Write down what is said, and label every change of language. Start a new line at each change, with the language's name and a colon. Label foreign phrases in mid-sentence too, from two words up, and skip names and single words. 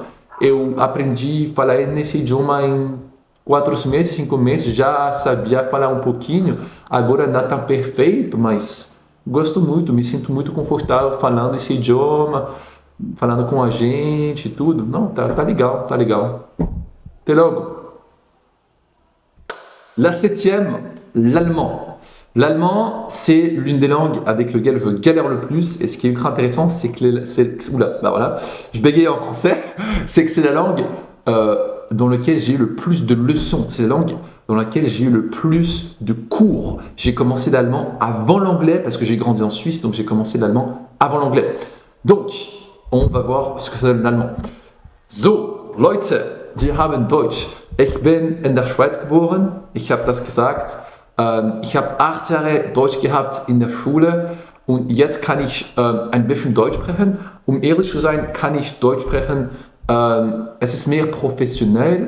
Portuguese: Eu aprendi a falar nesse idioma em 4 meses, 5 meses, já sabia falar um pouquinho. Agora não está perfeito, mas gosto muito, me sinto muito confortável falando esse idioma, falando com a gente e tudo. Não, tá legal, tá legal. Até logo.
French: La 7e, l'allemand. L'allemand, c'est l'une des langues avec lesquelles je galère le plus. Et ce qui est ultra intéressant, c'est que je bégaye en français. C'est que c'est la langue dans laquelle j'ai eu le plus de leçons. C'est la langue dans laquelle j'ai eu le plus de cours. J'ai commencé l'allemand avant l'anglais parce que j'ai grandi en Suisse, donc j'ai commencé l'allemand avant l'anglais. Donc, on va voir ce que ça donne l'allemand.
German: So, Leute, die haben Deutsch. Ich bin in der Schweiz geboren, ich habe das gesagt. Ich habe 8 Jahre Deutsch gehabt in der Schule und jetzt kann ich ein bisschen Deutsch sprechen. Um ehrlich zu sein, kann ich Deutsch sprechen. Es ist mehr professionell.